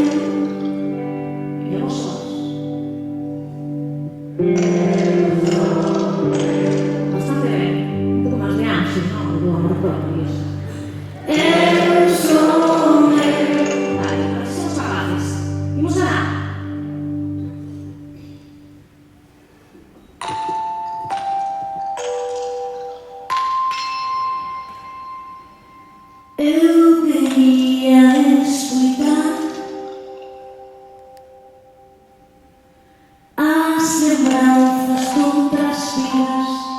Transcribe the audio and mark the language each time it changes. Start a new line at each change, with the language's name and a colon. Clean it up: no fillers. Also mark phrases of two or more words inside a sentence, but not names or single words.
Galician: E vos sós. Bastante ben. Un pouco máis de ansia, non? Do amor propio, iso. Eu son eu. Vale, a ver se somos capaces. Imos a dar.
Portuguese: Eu queria escutar as lembranças contraspiras.